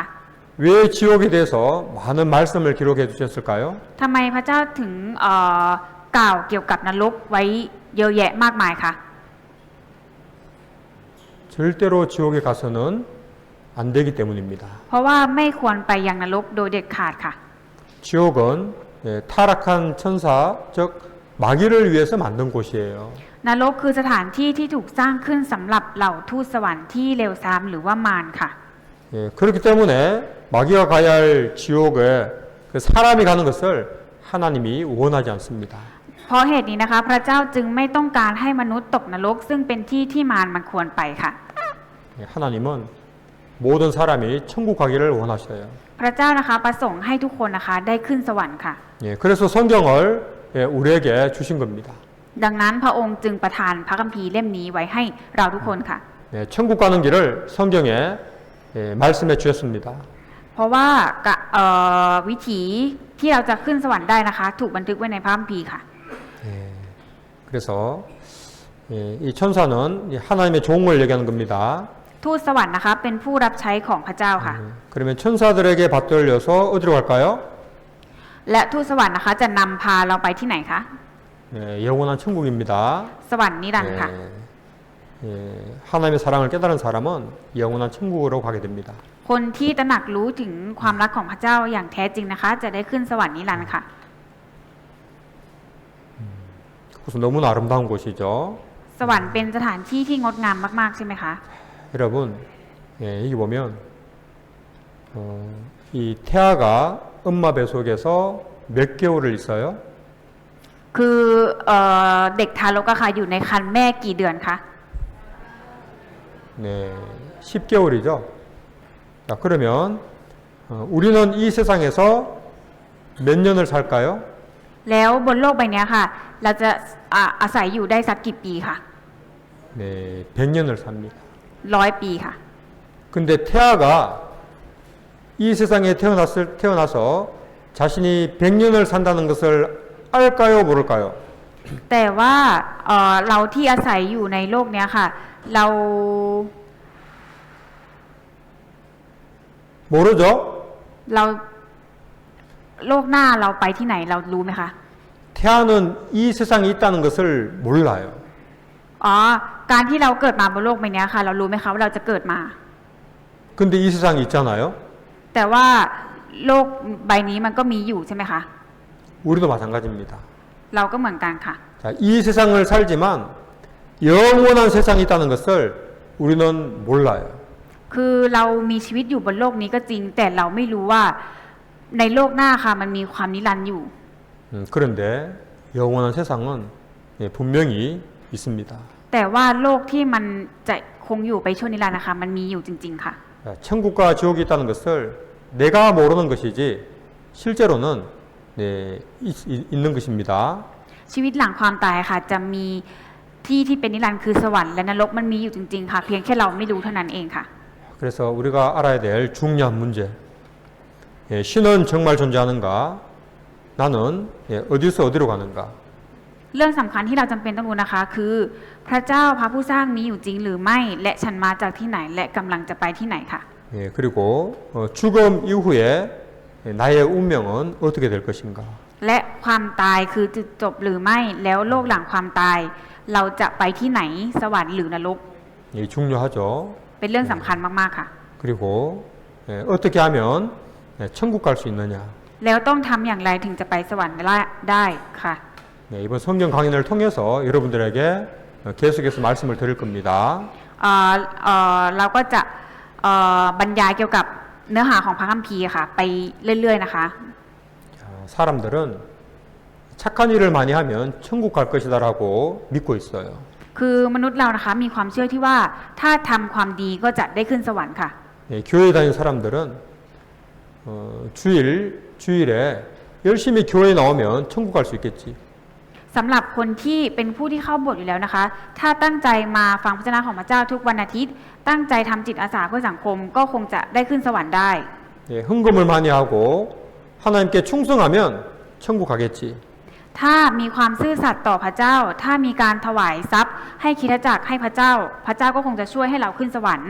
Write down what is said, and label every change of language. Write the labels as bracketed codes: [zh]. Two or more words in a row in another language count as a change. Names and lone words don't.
[ko] 왜 지옥에 대해서 많은 말씀을 기록해 주셨을까요? [th] ทำไมพระเจ้าถึงกล่าวเกี่ยวกับนรกไว้เยอะแยะมากมายคะ [ko] 절대로 지옥에 가서는 안 되기 때문입니다. [th] เพราะว่าไม่ควรไปยังนรกโดยเด็ดขาดค่ะ [ko] 지옥은 예, 타락한 천사, 즉 마귀를 위해서 만든 곳이에요. [th] นรกคือสถานที่ที่ถูกสร้างขึ้นสำหรับเหล่าทูตสวรรค์ที่เลวทรามหรือว่ามารค่ะ [ko] 예, 그렇기 때문에 마귀가 가야 할 지옥에 그 사람이 가는 것을 하나님이 원하지 않습니다. [th] เพราะเหตุนี้นะคะพระเจ้าจึงไม่ต้องการให้มนุษย์ตกนรกซึ่งเป็นที่ที่มารมันควรไปค่ะ [ko] 예, 하나님은 모든 사람이 천국 가기를 원하셔요. [th] พระเจ้านะคะประสงค์ให้ทุกคนนะคะได้ขึ้นสวรรค์ค่ะ [ko] 예, 그래서 성경을 예, 우리에게 주신 겁니다. [th] ดังนั้นพระองค์จึงประทานพระคัมภีร์เล่มนี้ไว้ให้เราทุกคนค่ะ [ko] 네, 천국 가는 길을 성경에 말씀해 주셨습니다. [th] เพราะว่วิถีที่เราจะขึ้นสวรรค์ได้นะคะ ถูกบันทึกไว้ในพระคัมภีร์ค่ะ [ko] 그래서 이 천사는 하나님의 종을 얘기하는 겁니다. [th] ทูตสวรรค์นะคะเป็นผู้รับใช้ของพระเจ้าค่ะ [ko] 그러면 천사들에게 받들려서 어디로 갈까요? [th] และทูตสวรรค์นะคะจะนำพาเราไปที่ไหนคะ [ko] 영원한 천국입니다. [th] สวรรค์นิรันดร์ค่ะ [ko] 하나님의 사랑을 깨달은 사람은 영원한 천국으로 가게 됩니다. [th] คนที่ตระหนักรู้ถึงความรักของพระเจ้าอย่างแท้จริงนะคะ จะได้ขึ้นสวรรค์นิรันดร์ค่ะ [ko] 그것은 너무나 아름다운 곳이죠. [th] สวรรค์เป็นสถานที่ที่งดงามมากๆใช่ไหมคะ [ko] 여러분, 여기 보면 이 태아가 엄마 뱃속에서 몇 개월을 있어요? [th] คือเด็กทารกอะค่ะอยู่ในครรภ์แม่กี่เดือนคะ [ko] 네, 10개월이죠. 자, 그러면 우리는 이 세상에서 몇 년을 살까요? [th] แล้วบนโลกใบนี้ค่ะ เราจะอาศัยอยู่ได้สักกี่ปีคะ [ko] 네, 100년을 삽니다. [th] 100 ปีค่ะ [ko] 근데 태아가 이 세상에 태어나서 자신이 100년을 산다는 것을 알까요, 모를까요? [th] แต่ว่าเราที่อาศัยอยู่ในโลกเนี้ยค่ะ เรา [ko] 모르죠? [th] เราโลกหน้าเราไปที่ไหนเรารู้ไหมคะ [ko] 태아는 이 세상에 있다는 것을 몰라요. [th] อ๋อการที่เราเกิดมาบนโลกใบนี้ค่ะ เรารู้ไหมคะว่าเราจะเกิดมา [ko] 근데 이 세상에 있잖아요. [th] แต่ว่าโลกใบนี้มันก็มีอยู่ใช่ไหมคะ [ko] 우리도 마찬가지입니다. [th] เราก็เหมือนกันค่ะ [ko] 자, 이 세상을 살지만 영원한 세상이 있다는 것을 우리는 몰라요. [th] คือเรามีชีวิตอยู่บนโลกนี้ก็จริง แต่เราไม่รู้ว่าในโลกหน้าค่ะมันมีความนิรันดร์อยู่ [ko] 그런데 영원한 세상은 분명히 있습니다. [th] แต่ว่าโลกที่มันจะคงอยู่ไปชั่วนิรันดร์นะคะ มันมีอยู่จริงๆค่ะ [ko] 자, 천국과 지옥이 있다는 것을 내가 모르는 것이지 실제로는 있는 것입니다. [th] ชีวิตหลังความตายค่ะ จะมีที่เป็นนิรันดร์คือสวรรค์และนรกมันมีอยู่จริงๆค่ะเพียงแค่เราไม่รู้เท่านั้นเองค่ะ [ko] 그래서 우리가 알아야 될 중요한 문제. 신은 정말 존재하는가? 나는 어디서 어디로 가는가? [th] เรื่องสำคัญที่เราจำเป็นต้องรู้นะคะ คือพระเจ้าพระผู้สร้างมีอยู่จริงหรือไม่ และฉันมาจากที่ไหนและกำลังจะไปที่ไหนค่ะ [ko] 그리고 죽음 이후에 나의 운명은 어떻게 될 것인가? [th] และความตายคือจุดจบหรือไม่แล้วโลกหลังความตาย เราจะไปที่ไหนสวรรค์หรือนรก [ko] 중요하죠. [th] เป็นเรื่องสำคัญมากๆค่ะ [ko] 그리고 어떻게 하면 천국 갈 수 있느냐? [th] แล้วต้องทำอย่างไรถึงจะไปสวรรค์ได้ค่ะ [ko] 이번 성경 강연을 통해서 여러분들에게 계속해서 말씀을 드릴 겁니다. [th] เราก็จะบรรยายเกี่ยวกับเนื้อหาของพระคัมภีร์ค่ะ ไปเรื่อยๆนะคะ [ko] 사람들은 착한 일을 많이 하면 천국 갈 것이다라고 믿고 있어요. [th] คือมนุษย์เรานะคะมีความเชื่อที่ว่าถ้าทำความดีก็จะได้ขึ้นสวรรค์ค่ะ [ko] 교회 다니는 사람들은 주일에 열심히 교회에 나오면 천국 갈 수 있겠지. [th] สำหรับคนที่เป็นผู้ที่เข้าโบสถ์อยู่แล้วนะคะ ถ้าตั้งใจมาฟังพระวจนะของพระเจ้าทุกวันอาทิตย์ ตั้งใจทำจิตอาสาเพื่อสังคมก็คงจะได้ขึ้นสวรรค์ได้ [ko] 헌금을 많이 하고 하나님께 충성하면 천국 가겠지. [th] ถ้ามีความซื่อสัตย์ต่อพระเจ้า ถ้ามีการถวายทรัพย์ให้คริสตจักรให้พระเจ้า พระเจ้าก็คงจะช่วยให้เราขึ้นสวรรค์